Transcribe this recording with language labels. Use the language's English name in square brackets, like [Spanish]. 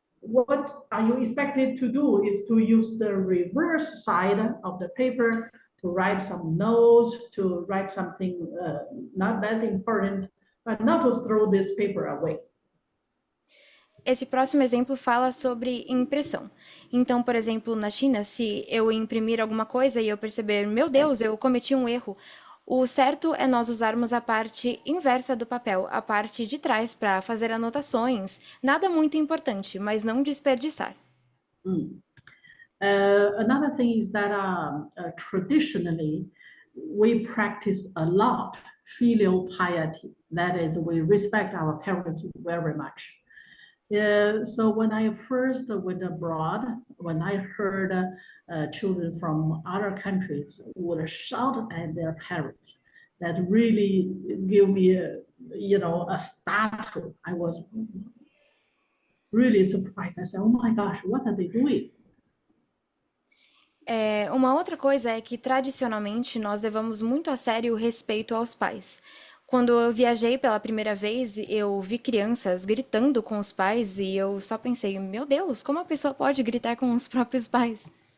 [English] What are you expected to do is to use the reverse side of the paper to write some notes, to write something not that important, but not to throw this paper away. [Portuguese] Esse próximo exemplo fala sobre impressão. Então, por exemplo, na China, se eu imprimir alguma coisa e eu perceber, meu Deus, eu cometi um erro, o certo é nós usarmos a parte inversa do papel, a parte de trás, para fazer anotações. Nada muito importante, mas não desperdiçar. [English] Another thing is that traditionally, we practice a lot filial piety. That is, we respect our parents very much. So when I first went abroad, when I heard children from other countries would shout at their parents, that really gave me a startle. I was really surprised. I said, oh my gosh, what are they doing? [Portuguese] Uma outra coisa é que, tradicionalmente, nós levamos muito a sério o respeito aos pais. Quando eu viajei pela primeira vez, eu vi crianças gritando com os pais e eu só pensei, meu Deus, como a pessoa pode gritar com os próprios pais?